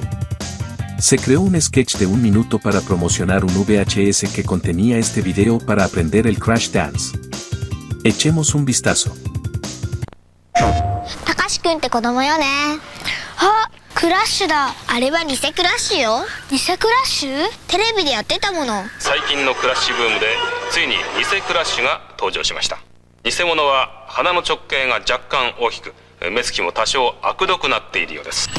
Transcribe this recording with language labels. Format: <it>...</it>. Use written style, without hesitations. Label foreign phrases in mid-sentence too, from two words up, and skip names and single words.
<es>Se creó un sketch de 1 minuto para promocionar un VHS que contenía este video para aprender el Crash Dance. Echemos un vistazo.</es> <ja>たかしくんって子供よね。あ、クラッシュだ。あれは偽クラッシュよ。偽クラッシュ？テレビでやってたもの。最近のクラッシュブームでついに偽クラッシュが登場しました。偽物は鼻の直径が若干大きく、目つきも多少悪どくなっているようです。</ja>